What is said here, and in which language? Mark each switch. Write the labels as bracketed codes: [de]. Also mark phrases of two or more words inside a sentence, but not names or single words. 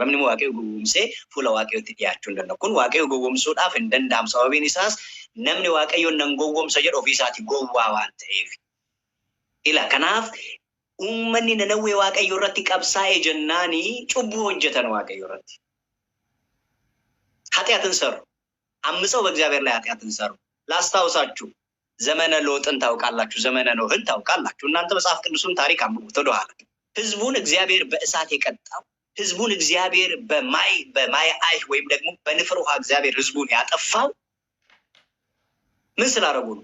[om] Namni waaqayyo gowwomsee fuula waaqayyootti dhiyaachuu hin danda'u. Kun waaqayyo gowwomsuudhaaf hin danda'amu. Sababiin isaas namni waaqayyoon nan gowwomsa jedhu ofii isaati gowwaa waan ta'eef. Ila kanaaf uummanni Nanawwee waaqayyo irratti qabsaa'ee jennaani cubbuu hojjetan waaqayyo irratti. [am] ኃጢአትን ሰሩ። አምፀው በእግዚአብሔር ላይ ኃጢአትን ሰሩ። ላስታውሳችሁ ዘመነ ሎጥን ታውቃላችሁ፣ ዘመነ ኖህን ታውቃላችሁ። እናንተ መጽሐፍ ቅዱስን ታሪክ አንብቡት ወደኋላ። ህዝቡን እግዚአብሔር በእሳት የቀጣው ህዝቡን እግዚአብሔር በማይ አይህ ወይም ደግሞ በንፍር ውሃ እግዚአብሔር ህዝቡን ያጠፋው ምን ስላደረጉ ነው?